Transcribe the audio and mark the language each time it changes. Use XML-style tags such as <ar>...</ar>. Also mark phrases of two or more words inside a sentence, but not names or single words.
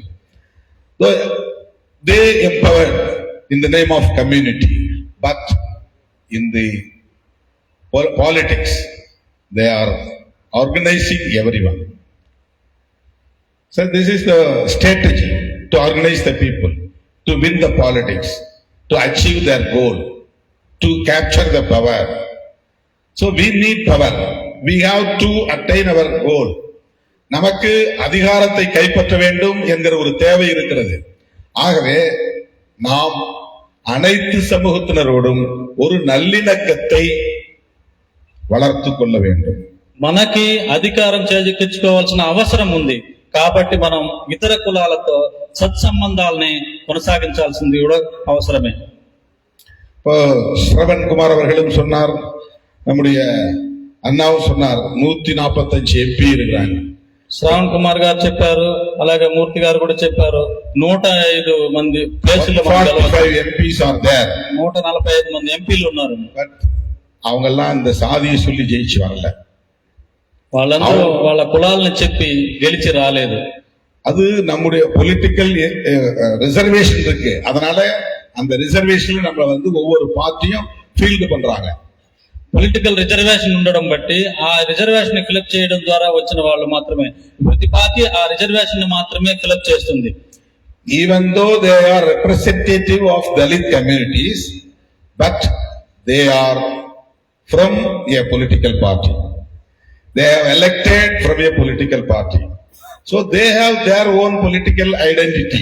<en>So they empowered in the name of community, but in the politics, they are organizing everyone. So this is the strategy to organize the people, to win the politics, to achieve their goal, to capture the power. So we need power. We have to attain our goal.</en> <ta>நமக்கு அதிகாரத்தை கைப்பற்ற வேண்டும் என்கிற ஒரு தேவை இருக்கிறது. ஆகவே நாம் அனைத்து சமூகத்தினரோடும் ஒரு நல்லிணக்கத்தை வளர்த்து கொள்ள வேண்டும்.</ta> <te>మనకి అధికారం చేజిక్కించుకోవాల్సిన అవసరం ఉంది. కాబట్టి మనం ఇతర కులాలతో సత్సంబంధాలని కొనసాగించాల్సింది కూడా అవసరమే.</te> <ta>இப்போ ஸ்ரவன்குமார் அவர்களும் சொன்னார், நம்முடைய అన్నావు சொன்னார், 145 ఎంపీ இருக்கிறாங்க.</ta> <te>శ్రావణ్ కుమార్ గారు చెప్పారు, అలాగే మూర్తి గారు కూడా చెప్పారు, 105 మంది ప్లేసులు 145 మంది ఎంపీలు ఉన్నారు.</te> <ta>బట్ அவங்கெல்லாம் இந்த சாதியை சொல்லி ஜெயிச்சு வரல.</ta> <te>వాళ్ళందరూ వాళ్ళ కులాలను చెప్పి గెలిచి రాలేదు.</te> <ta>அது நம்முடைய</ta> <en>political reservation</en> <ta>இருக்கு. அதனால அந்த ரிசர்வேஷன்ல நம்மள ஒவ்வொரு பார்ட்டியும் ஃபீல்டு பண்றாங்க.</ta> <en>political reservation</en> <te>ఉండడం బట్టి ఆ రిజర్వేషన్ ఫిలప్ చేయడం ద్వారా వచ్చిన వాళ్ళు మాత్రమే, ప్రతి పార్టీ ఆ రిజర్వేషన్ మాత్రమే ఫిలప్ చేస్తుంది.</te> <en>Even though they are representative of Dalit communities, but they are from a political party. They have elected from a political party. So they have their own political identity.</en>